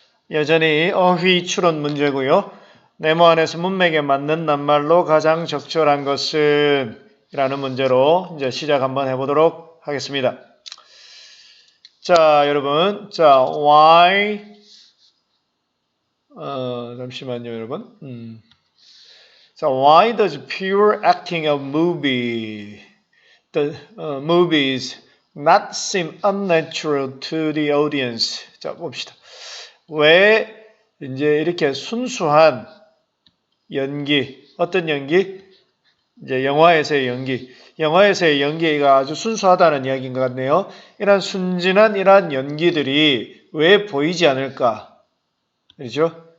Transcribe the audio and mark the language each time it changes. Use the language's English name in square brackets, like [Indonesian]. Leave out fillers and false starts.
[Korean] 여전히 어휘 추론 문제고요. 네모 안에서 문맥에 맞는 낱말로 가장 적절한 것은 이라는 문제로 이제 시작 한번 해보도록 하겠습니다. 자, 여러분, 자, why 잠시만요, 여러분. 자, [English] why does pure acting of movies not seem unnatural to the audience? [Korean] 자, 봅시다. 왜 이제 이렇게 순수한 연기, 어떤 연기? 이제 영화에서의 연기가 아주 순수하다는 이야기인 것 같네요. 이러한 순진한 이러한 연기들이 왜 보이지 않을까? 그렇죠?